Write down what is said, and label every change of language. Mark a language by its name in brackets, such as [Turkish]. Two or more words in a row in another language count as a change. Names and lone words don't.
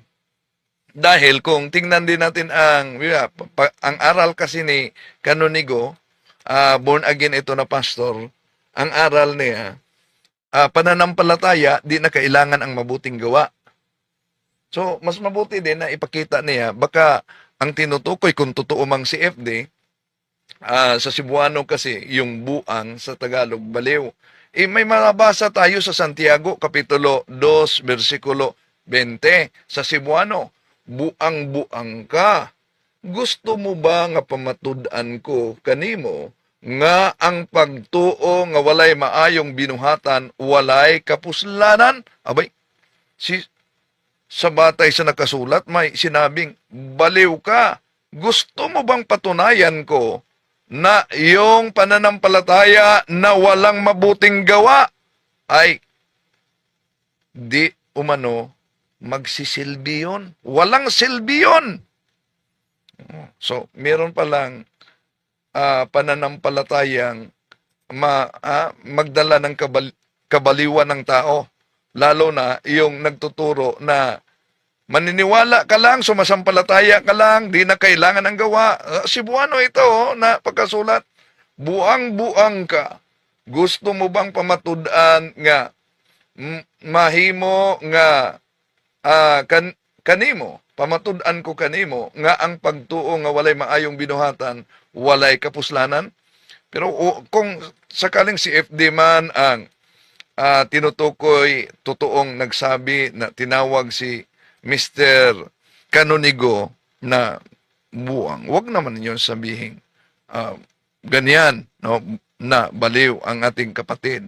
[Filipino] Dahil kung tingnan din natin ang aral kasi ni Canonigo, born again ito na pastor, ang aral niya, pananampalataya, di na kailangan ang mabuting gawa. So, mas mabuti din na ipakita niya, baka ang tinutukoy kung totoo mang si FD, sa Cebuano kasi, yung buang sa Tagalog, baliw. May mabasa tayo sa Santiago, Kapitulo 2, versikulo 20, sa Cebuano, [Cebuano] buang-buang ka. Gusto mo ba nga pamatud-an ko kanimo, nga ang pagtuo nga walay maayong binuhatan, walay kapuslanan? [Filipino] Abay, sa batay sa nakasulat, may sinabing, baliw ka. Gusto mo bang patunayan ko na yung pananampalataya na walang mabuting gawa ay di umano magsisilbi yun? Walang silbi yun. So, meron palang pananampalatayang magdala ng kabaliwan ng tao. Lalo na yung nagtuturo na maniniwala ka lang, sumasampalataya ka lang, di na kailangan ng gawa. Cebuano ito na pagkasulat, [Cebuano] buang-buang ka. Gusto mo bang pamatud-an nga mahimo nga kanimo, pamatud-an ko kanimo, nga ang pagtuo nga walay maayong binuhatan, walay kapuslanan? [Filipino] Pero kung sakaling si FD man ang tinutukoy, totoong nagsabi na tinawag si Mr. Canonigo na buwang, wag naman yun sabihin ganyan, no, na baliw ang ating kapatid.